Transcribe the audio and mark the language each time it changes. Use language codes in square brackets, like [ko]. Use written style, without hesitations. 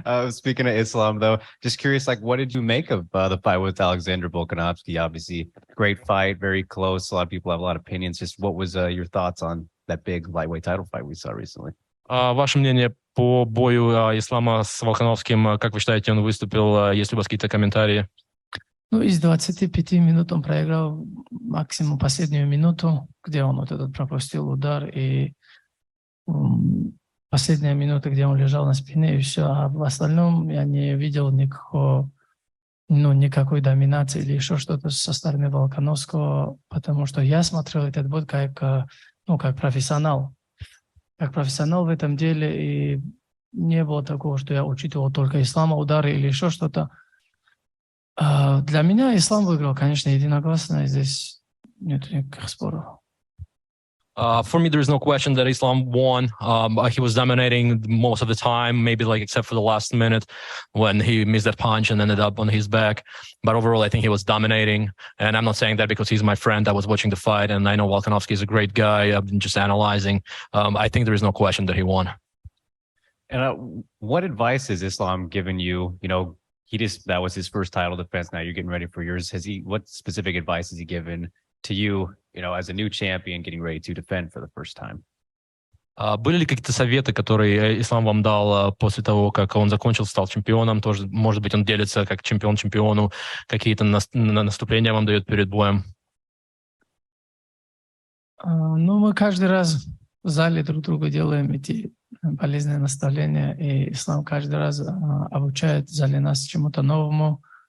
[en] Speaking of Islam, though, just curious, like, what did you make of the fight with Alexander Volkanovski? Obviously, great fight, very close. A lot of people have a lot of opinions. Just what was your thoughts on that big lightweight title fight we saw recently? [ru] Ваше мнение по бою Ислама с Волконовским, как вы считаете, он выступил? Есть ли у вас какие-то комментарии? Из 25 минут он проиграл максимум последнюю минуту, где он вот этот пропустил удар, и последняя минута, где он лежал на спине, и все. А в остальном я не видел никакой доминации или еще что-то со стороны Волконовского, потому что я смотрел этот бой как профессионал. Как профессионал в этом деле, и не было такого, что я учитывал только ислама, удары или еще что-то. Для меня ислам выиграл, конечно, единогласно, и здесь нет никаких споров. [en] For me, there is no question that Islam won. He was dominating most of the time, maybe like except for the last minute when he missed that punch and ended up on his back. But overall, I think he was dominating. And I'm not saying that because he's my friend. I was watching the fight, and I know Volkanovski is a great guy. I've been just analyzing. I think there is no question that he won. And what advice has Islam given you? You know, that was his first title defense. Now you're getting ready for yours. What specific advice has he given to you, as a new champion getting ready to defend for the first time? [ru] Были ли какие-то советы, которые Ислам вам дал после того, как он закончил, стал чемпионом? Тоже, может быть, он делится как чемпион чемпиону, какие-то наступления вам дает перед боем? Мы каждый раз в зале друг другу делаем эти полезные наставления, и Ислам каждый раз обучает в зале нас чему-то новому.